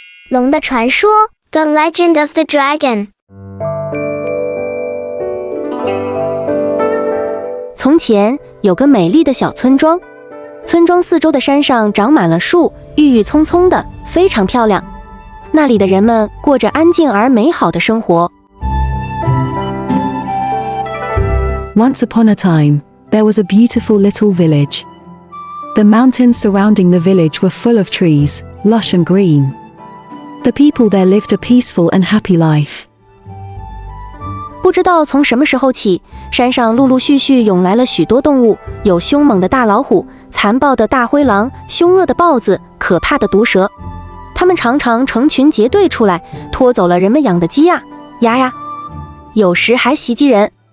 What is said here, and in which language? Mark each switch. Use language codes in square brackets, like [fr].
[zh] 龙的传说 [en] The Legend of the Dragon。 [zh] 从前有个美丽的小村庄，村庄四周的山上长满了树，郁郁葱葱的，非常漂亮。那里的人们过着安静而美好的生活。 [en] Once upon a time, there was a beautiful little village. The mountains surrounding the village were full of trees, lush and green. The people there lived a peaceful and happy life. [zh] 不知道从什么时候起，山上陆陆续续涌来了许多动物，有凶猛的大老虎、残暴的大灰狼、凶恶的豹子、可怕的毒蛇。它们常常成群结队出来，拖走了人们养的鸡呀、鸭呀，有时还袭击人。